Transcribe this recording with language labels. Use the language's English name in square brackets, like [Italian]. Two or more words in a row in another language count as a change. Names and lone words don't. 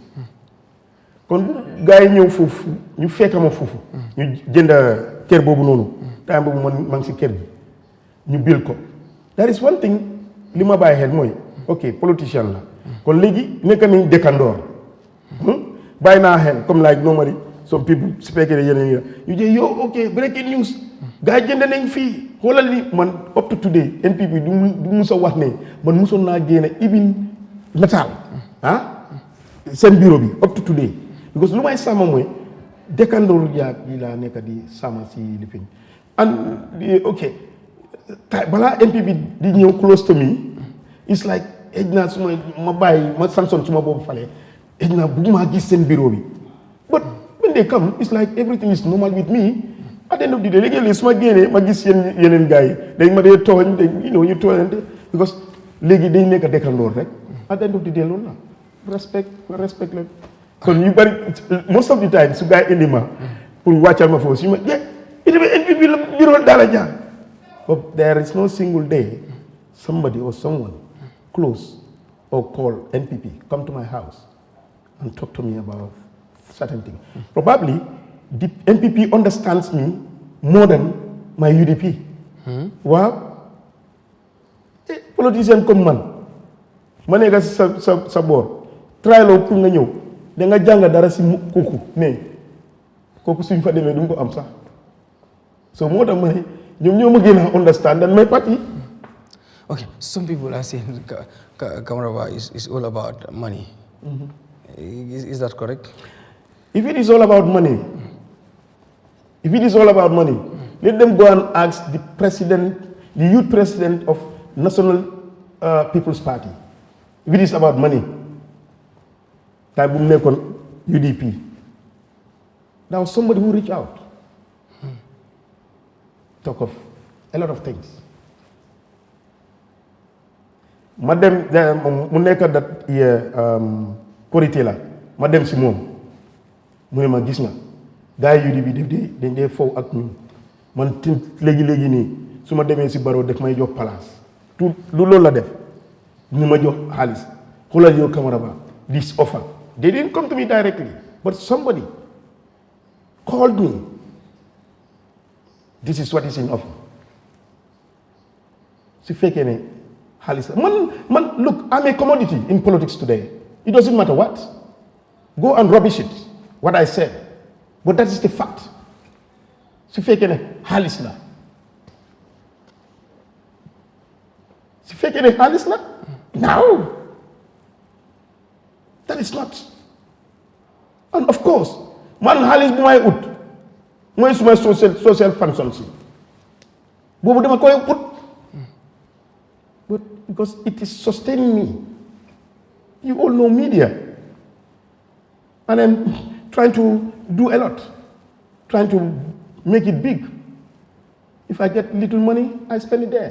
[Wolof] kon gars yi ñëw foofu ñu fekk ma foofu ñu jënd kër boobu noonu time boobu man ngi si kër bi ñu bil ko [English] that is one thing [Wolof] li ma bàyyi xel mooy ok politicien la kon léegi nekk nañ dëkkandoor bàyyi naa xel comme [English] like normally some people [Wolof] su fekkee ne yeneen yi ñu jël yow ok [English] breaking news [Wolof] gars yi jënd nañ fii xoolal ni man [English] up to today [Wolof] NPP du musa wax ne man musoon naa génne even nataal seen bureau bi [English] up to today [Wolof] because lu may sàmm mooy dëkkandoor yaag yi laa nekk di sàmm si lifin and ok balaa NPP di ñëw [English] close to me it's like [Wolof] ej naa su ma bàyyi ma sanson su ma boobu fale ej naa bugguma gis seen bureau bi [English] but when they come it's like everything is normal with me at the end of the day [Wolof] léegi-léegi su ma génnee ma gis yeneen gars yi dañ ma dee tooñ ñu tooñante because léegi dañ nekk dëkkandoor rek [English] at the end of the day [Wolof] loolu la respect la kon ñu bari [English] most of the time [Wolof] su gars yi indi ma pour wàccal ma foofu su ma it be NPP la bureau daala jaar [English] but there is no single day somebody or someone close or call NPP come to my house and talk to me about certain things. Probably the NPP understands me more than my UDP. [Wolof] Waaw politicien comme man ma nekk sa boor trial pour nga ñëw da nga jàng dara si kooku mais kooku suñ fa demee du ko am sax so moo tax ma ne ñoom ñoo ma gën a [English] understand than my party. Okay, some people are saying Camaraba is all about money. Is that correct? If it is all about money, let them go and ask the president, the youth president of National People's Party. If it is about money, [Wolof] time bu nekkoon UDP, [English] there was somebody who reached out, talk of a lot of things. Madam, [Wolof] mu nekk dat korité la ma dem si moom mu ne ma gis nga gars yi UDP dañ dee fow ak ñun man léegi nii su ma demee si baro def may jox place tout lu loolu la def ni ma jox xaalis xoolal yow Camaraba [English] this offer they didn't come to me directly but somebody called me this is what is in offer [Wolof] su fekkee ne xaalis la [English] man look I'm a commodity in politics today it doesn't matter what go and rubbish it what I said but that is the fact [Wolof] su fekkee ne xaalis la [English] now. That is not. And of course, [Wolof] man xaalis bu may ut mooy suma social function si boobu dama koy ut. [English] But because it is sustaining me. You all know media. And I'm trying to do a lot. Trying to make it big. If I get little money, I spend it there.